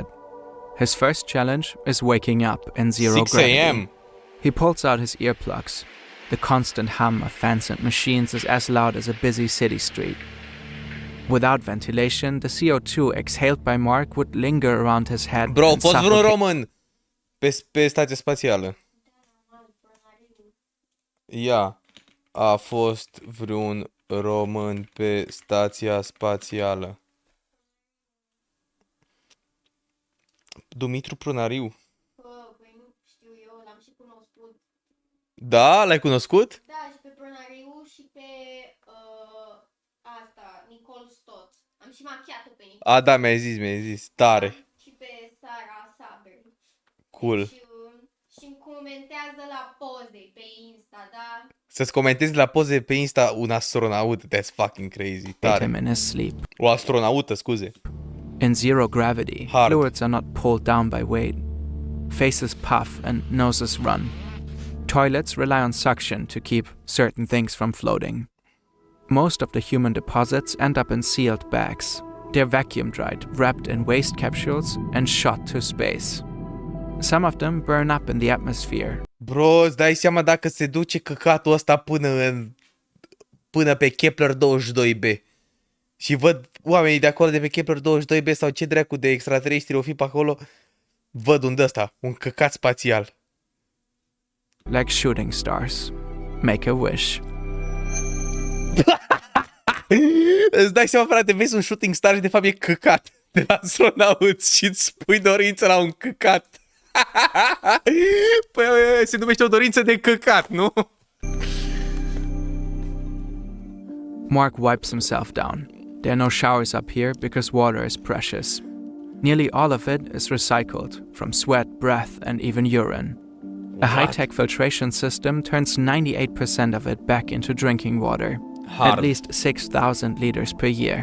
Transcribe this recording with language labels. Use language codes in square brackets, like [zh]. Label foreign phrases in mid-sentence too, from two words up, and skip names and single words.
[en] His first challenge is waking up in zero gravity. 6 a.m. He pulls out his earplugs. The constant hum of fans and machines is as loud as a busy city street. Without ventilation, the CO2 exhaled by Mark would linger around his head. [ro] Bro, poți vreun român pe stația spațială? Ia. A fost vreun român pe stația spațială? Dumitru Prunariu. Păi nu știu eu, l-am și cunoscut. Da? L-ai cunoscut? Da, și pe Prunariu și pe asta, Nicole Stott. Am și machiat-o pe Nicole. A, da, mi-ai zis. Tare. Și pe Sara Saber. Cool. Și îmi comentează la poze pe Insta, da? Să-ți comentezi la poze pe Insta un astronaut. [en] That's fucking crazy. Tare. him in his sleep. [ro] O astronaută, scuze. [en] In zero gravity, Hard. fluids are not pulled down by weight. Faces puff and noses run. Toilets rely on suction to keep certain things from floating. Most of the human deposits end up in sealed bags. They're vacuum dried, wrapped in waste capsules, and shot to space. Some of them burn up in the atmosphere. [ro] Bro, îți dai seama dacă se duce căcatul ăsta până pe Kepler 22b. Și văd oamenii de acolo de pe Kepler 22b sau ce dracu de extraterestri o fi pe acolo, văd un căcat spațial. [en] Like shooting stars. Make a wish. [ro] Îți dai seama, frate, vezi un [en] shooting star [ro] și de fapt e căcat de la astronauți și îți pui dorință la un căcat. Păi se numește o dorință de căcat, nu? [en] Mark wipes himself down. There are no showers up here because water is precious. Nearly all of it is recycled, from sweat, breath, and even urine. A high-tech filtration system turns 98% of it back into drinking water, at least 6,000 liters per year.